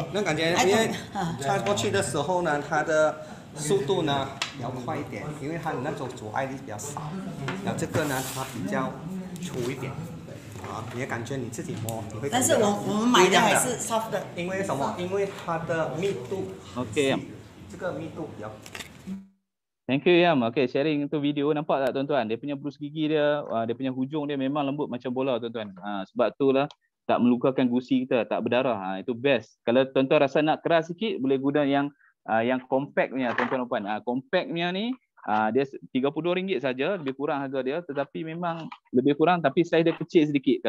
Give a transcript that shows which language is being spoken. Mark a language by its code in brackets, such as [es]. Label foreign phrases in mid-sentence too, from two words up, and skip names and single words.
[zh] 那感觉，因为擦过去的时候呢，它的速度呢要快一点，因为它的那种阻碍力比较少。然后这个呢，它比较粗一点。你也感觉你自己摸，你会。但是我们买的还是 soft 的。因为什么？因为它的密度。 Okey. 这个密度比较。 [en] Thank you Yam. [ms] Okey, sharing tu video, nampak tak tuan-tuan? Dia punya brus gigi dia, dia punya hujung dia memang lembut macam bola tuan-tuan. Sebab itulah tak melukakan gusi kita, tak berdarah. Itu best. Kalau tuan-tuan rasa nak keras sikit, boleh guna yang compact punya tuan-tuan dan puan. Compact punya ni dia RM32 saja, lebih kurang harga dia, tetapi memang lebih kurang tapi saiz dia kecil sedikit.